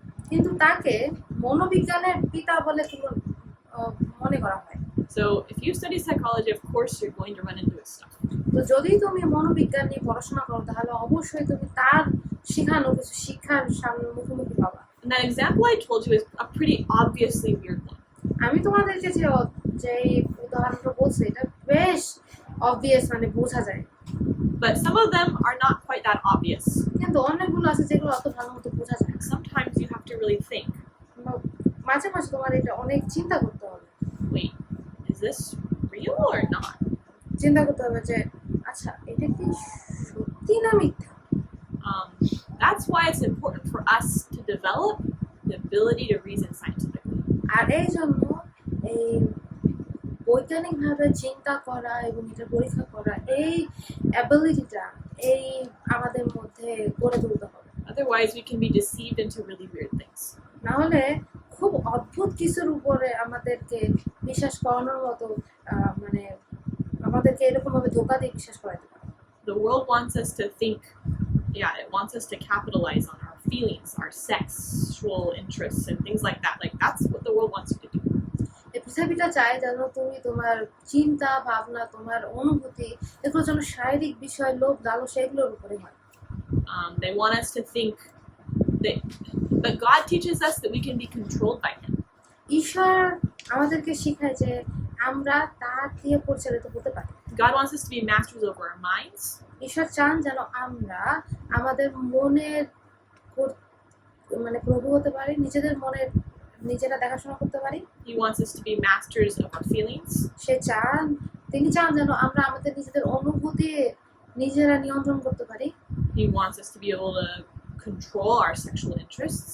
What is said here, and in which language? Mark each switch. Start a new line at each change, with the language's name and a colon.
Bangla: কিন্তু তাকে মনোবিজ্ঞানের পিতা বলে মনে করা হয়।
English: So if you study psychology, of course you're going to run into his stuff.
Bangla: তো যদি তুমি মনোবিজ্ঞান নিয়ে পড়াশোনা করো, তাহলে অবশ্যই তুমি তার শেখানো কিছু শিক্ষার সামনে মুখোমুখি পাবা।
English: And that example I told you is a pretty obviously weird one.
Bangla: আমি তোমাদেরকে যে উদাহরণটা বলছি, এটা বেশ obvious, মানে বোঝা যায়।
English: But some of them are not quite that obvious.
Bangla: কিন্তু অনেকগুলো আছে যেগুলো অত ভালো মতো বোঝা যায় না।
English: Sometimes you have to really think,
Bangla: মাঝে মাঝে তোমার এটা অনেক চিন্তা করতে হবে।
English: wait, is this real or not?
Bangla: চিন্তা করতে হবে যে আচ্ছা এটা কি সত্যি না মিথ্যা।
English: That's why it's important for us to develop the ability to reason scientifically.
Bangla: আর এই জন্য এই বৈজ্ঞানিকভাবে চিন্তা করা এবং এটা পরীক্ষা করা, এই অ্যাবিলিটিটা এই আমাদের মধ্যে গড়ে তুলতে হবে।
English: Otherwise, we can be deceived into really weird things.
Bangla: না হলে খুব অদ্ভুত কিছুর উপরে আমাদেরকে বিশ্বাস করানোর মতো মানে আমাদেরকে এরকম ভাবে ধোঁকা দিয়ে বিশ্বাস করাতে পারে।
English: The world wants us to think, it wants us to capitalize on our feelings, our sexual interests, and things like that. Like that's what the world wants you to do.
Bangla: এই পৃথিবীটা চায় যেন তুমি তোমার চিন্তা ভাবনা, তোমার অনুভূতি, এগুলো যেন শারীরিক বিষয়, লোভ লালসা এগুলোর উপরে হয়।
English: They want us to think but God teaches us that we can be controlled by Him.
Bangla: ঈশ্বর আমাদেরকে শেখায় যে আমরা তার দিয়ে পরিচালিত হতে পারি।
English: God wants us to be masters over our minds.
Bangla: ঈশ্বর চান যেন আমরা আমাদের মনের মানে প্রভু হতে পারি, নিজেরা দেখাশোনা করতে পারি।
English: He wants us to be masters of our feelings.
Bangla: তিনি চান যেন আমরা আমাদের নিজেদের অনুভূতি নিজেরা নিয়ন্ত্রণ করতে পারি।
English: He wants us to be able to control our sexual interests.